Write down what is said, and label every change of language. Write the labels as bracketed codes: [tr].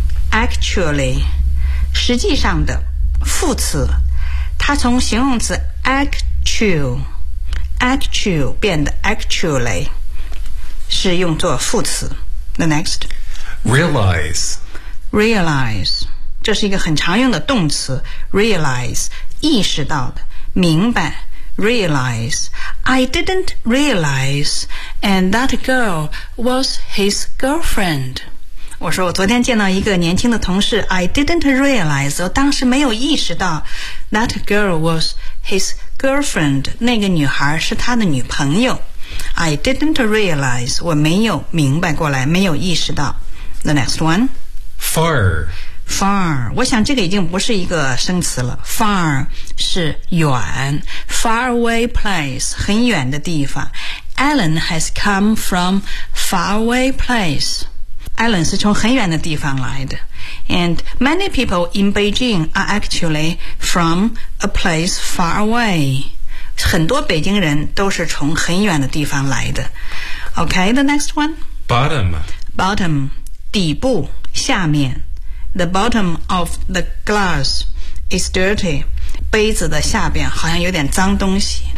[zh] Actually. 实际上的副词，它从形容词 actual 变得 actually 是用作副词。 [en] The next. Realize [zh] 这是一个很常用的动词。 Realize 意识到的，明白。 [en] Realize I didn't realize and that girl was his girlfriend. [zh] 我说我昨天见到一个年轻的同事， [en] I didn't realize [zh] 我当时没有意识到 [en] that girl was his girlfriend, [zh] 那个女孩是她的女朋友。 [en] I didn't realize, [zh] 我没有明白过来，没有意识到。 [en] The next one. Far, [zh] 我想这个已经不是一个生词了。 Far 是远， [en] far away place, [zh] 很远的地方。 [en] Alan has come from far away place. [zh] Alan 是从很远的地方来的。 [en] And many people in Beijing are actually from a place far away. [zh] 很多北京人都是从很远的地方来的。 [en] Okay, the next one. Bottom, [zh] 底部，下面。 [en] The bottom of the glass is dirty. [zh] 杯子的下边好像有点脏东西。